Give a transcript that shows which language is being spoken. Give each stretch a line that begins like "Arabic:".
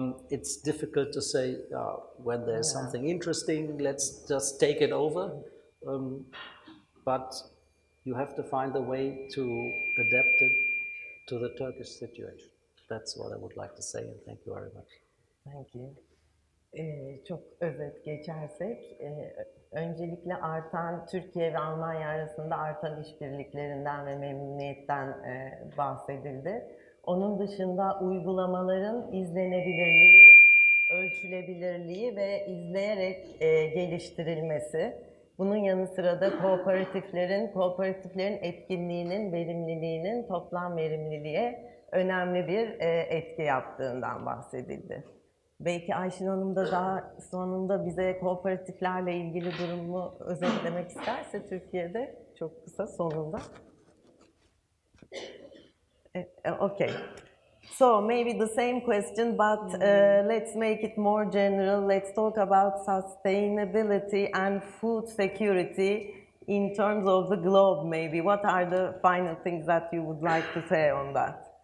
English: It's difficult to say when there's something interesting, let's just take it over. But you have to find a way to adapt it to the Turkish situation. That's what I would like to say, and thank you very much. Thank you.
Turkish: Çok özet geçersek, öncelikle artan Türkiye ve Almanya arasında artan işbirliklerinden ve memnuniyetten bahsedildi. Onun dışında uygulamaların izlenebilirliği, ölçülebilirliği ve izleyerek geliştirilmesi. Bunun yanı sıra da kooperatiflerin etkinliğinin, verimliliğinin toplam verimliliğe önemli bir etki yaptığından bahsedildi. Belki Ayşin Hanım da daha sonunda bize kooperatiflerle ilgili durumu özetlemek isterse Türkiye'de çok kısa sonunda.
English: Okay. So maybe the same question, but let's make it more general. Let's talk about sustainability and food security in terms of the globe, maybe. What are the final things that you would like to say on that?